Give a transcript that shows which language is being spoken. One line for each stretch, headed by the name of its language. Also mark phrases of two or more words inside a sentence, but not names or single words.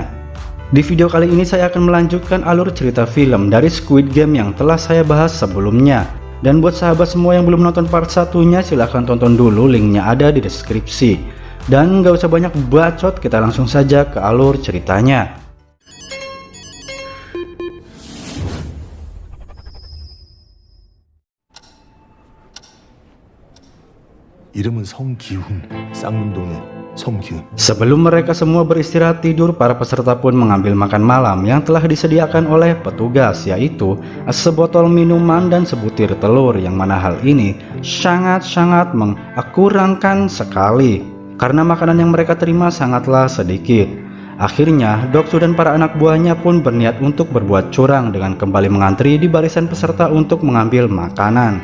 Indonesian: Di video kali ini saya akan melanjutkan alur cerita film dari Squid Game yang telah saya bahas sebelumnya. Dan buat sahabat semua yang belum nonton part satunya, silahkan tonton dulu, linknya ada di deskripsi. Dan gak usah banyak bacot, kita langsung saja ke alur ceritanya.
Korean: 이름은 성기훈, 쌍문동의 성기훈.
Indonesian: Sebelum mereka semua beristirahat tidur, para peserta pun mengambil makan malam yang telah disediakan oleh petugas, yaitu sebotol minuman dan sebutir telur, yang mana hal ini sangat-sangat mengakurangkan sekali. Karena makanan yang mereka terima sangatlah sedikit. Akhirnya, Doksu dan para anak buahnya pun berniat untuk berbuat curang dengan kembali mengantri di barisan peserta untuk mengambil makanan.